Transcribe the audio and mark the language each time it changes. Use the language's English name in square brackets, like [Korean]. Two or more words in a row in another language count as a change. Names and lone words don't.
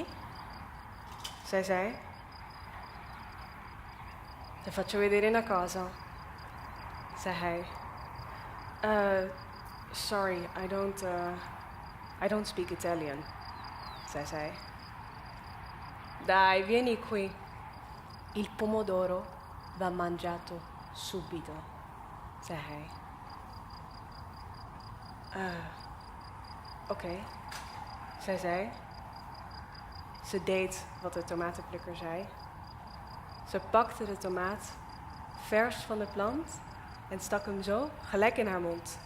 [Dutch] Zei zij. [Italian] Ti faccio vedere una cosa, [Dutch] zei hij. [English] Sorry, I don't speak Italian, [Dutch] zei zij. [Italian] Dai, vieni qui. Il pomodoro va mangiato subito, [Dutch] zei hij. Oké, zei zij. Ze deed wat de tomatenplukker zei. Ze pakte de tomaat vers van de plant en stak hem zo gelijk in haar mond.